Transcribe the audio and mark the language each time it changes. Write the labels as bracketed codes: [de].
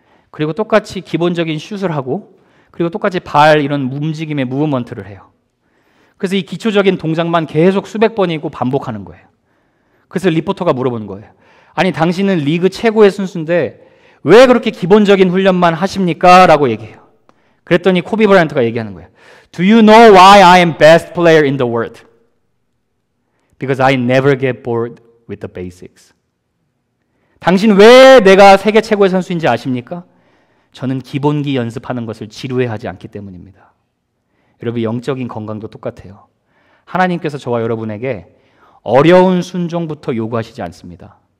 [ko] 그리고 똑같이 기본적인 슛을 하고 그리고 똑같이 발 이런 움직임의 무브먼트를 해요. 그래서 이 기초적인 동작만 계속 수백 번이고 반복하는 거예요. 그래서 리포터가 물어보는 거예요. 아니 당신은 리그 최고의 선수인데 왜 그렇게 기본적인 훈련만 하십니까? 라고 얘기해요. 그랬더니 코비 브라이언트가 얘기하는 거예요. [en] Do you know why I am best player in the world? Because I never get bored with the basics. [ko] 당신 왜 내가 세계 최고의 선수인지 아십니까? 저는 기본기 연습하는 것을 지루해하지 않기 때문입니다. 여러분, 영적인 건강도 똑같아요. 하나님께서 저와 여러분에게 어려운 순종부터 요구하시지 않습니다.